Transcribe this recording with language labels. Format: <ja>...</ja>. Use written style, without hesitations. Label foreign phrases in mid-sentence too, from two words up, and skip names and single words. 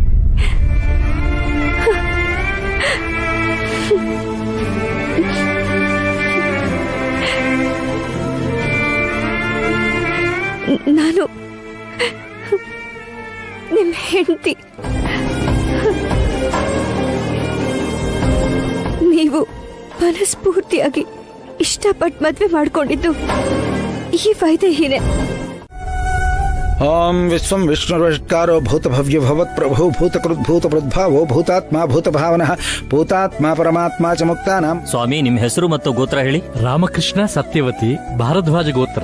<kn>ನಾನು ನಿಮ್ ಹೆಂಡತಿ. ನೀವು ಮನಸ್ಫೂರ್ತಿಯಾಗಿ ಇಷ್ಟಪಟ್ಟು ಮದ್ವೆ ಮಾಡ್ಕೊಂಡಿದ್ದು ಈ ವೈದೇಹಿನೇ.</kn> <sa>ओम विश्वं विष्णुर्वषट्कारो भूतभव्य भवत्प्रभो भूतकृद्भूतप्रद्भावो भूतात्मा भूतभावनः भूतात्मा परमात्मा च मुक्तानां.</sa> <kn>ಸ್ವಾಮಿ, ನಿಮ್ಮ ಹೆಸರು ಮತ್ತು ಗೋತ್ರ ಹೇಳಿ. ರಾಮಕೃಷ್ಣ ಸತ್ಯವತಿ, ಭಾರದ್ವಾಜ ಗೋತ್ರ.</kn>